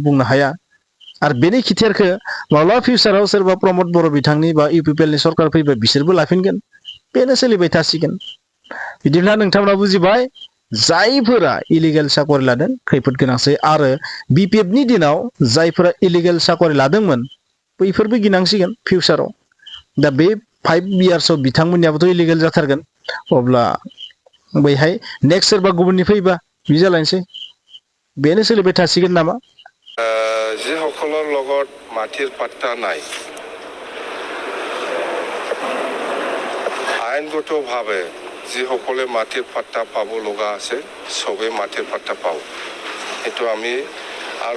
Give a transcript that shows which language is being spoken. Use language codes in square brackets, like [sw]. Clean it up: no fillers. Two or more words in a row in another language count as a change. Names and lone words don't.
[brx] बुंनो हाया आरो बेनि खिथेरखौ माब्लाबा फिउचाराव सोरबा प्रमद बर' बिथांनि बा इउपिपिएलनि सरकार फैबा बिसोरबो लाफिनगोन बेनो सोलिबाय थासिगोन बिदिब्ला नोंथांमोना बुजिबाय जायफोरा इलिगेल साकरि लादों खैफोद गोनांसै आरो बिपिएफनि दिनाव जायफोरा इलिगेल साकरि लादोंमोन बैफोरबो गिनांसिगोन फिउचाराव दा बे 5 इयार्सआव बिथांमोननियाबोथ' इलिगेल जाथारगोन अब्ला बैहाय नेक्स्ट सोरबा गुबुननि फैबा बि जालायनोसै बेनो सोलिबाय थासिगोन नामा [as] যিসকলৰ লগত মাটিৰ পাট্টা নাই আইনগতভাৱে যিসকলে মাটিৰ পাট্টা পাব লগা আছে সবে মাটিৰ পাট্টা পাও এটো আমি আৰু